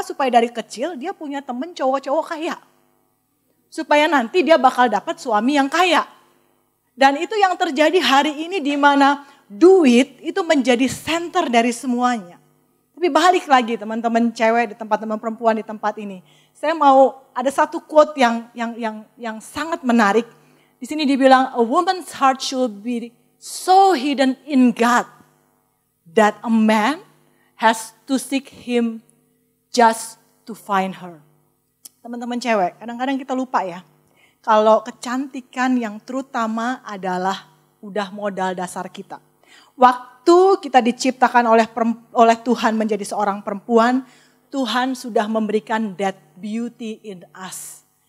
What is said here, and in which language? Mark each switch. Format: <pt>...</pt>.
<id>Supaya dari kecil dia punya temen cowok-cowok kaya. Supaya nanti dia bakal dapat suami yang kaya. Dan itu yang terjadi hari ini di mana duit itu menjadi center dari semuanya. Tapi balik lagi teman-teman cewek di tempat, teman perempuan di tempat ini. Saya mau ada satu quote yang sangat menarik. Di sini dibilang,</id> <en>a woman's heart should be so hidden in God that a man has to seek him just to find her.</en> <id>Teman-teman cewek, kadang-kadang kita lupa ya. Kalau kecantikan yang terutama adalah udah modal dasar kita. Waktu kita diciptakan oleh Tuhan menjadi seorang perempuan, Tuhan sudah memberikan</id> <en>that beauty in us.</en>